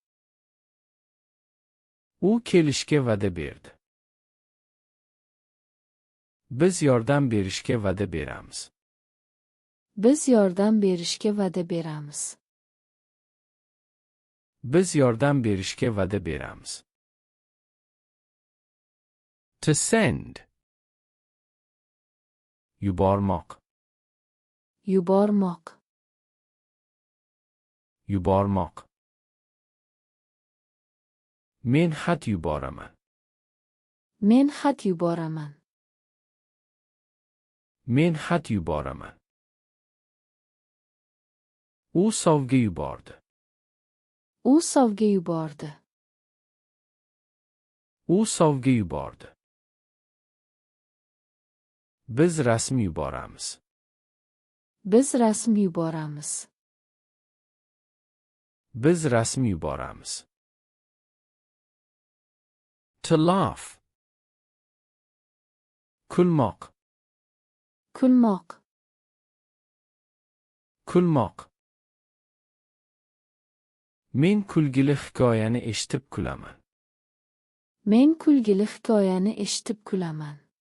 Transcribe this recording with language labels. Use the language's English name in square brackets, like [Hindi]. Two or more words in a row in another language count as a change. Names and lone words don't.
[Uzbek] U kelishga va'da berdi. Biz yordam berishga va'da beramiz. Biz yordam berishga va'da beramiz. Biz yordam berishga va'da beramiz. [English] To send. [Uzbek] Yubormoq. Yubormoq. Yubormoq. Men xat yuboraman. Men xat yuboraman. Men xat yuboraman. U sovg'a yubordi. U sovg'a yubordi. U sovg'a yubordi. Biz rasm yuboramiz. Biz rasm yuboramiz. Biz rasm yuboramiz. [English] To laugh. [Uzbek] Kulmoq. Kulmoq. Kulmoq. Men kulgili hikoyani eshitib kulaman. Men kulgili hikoyani eshitib kulaman.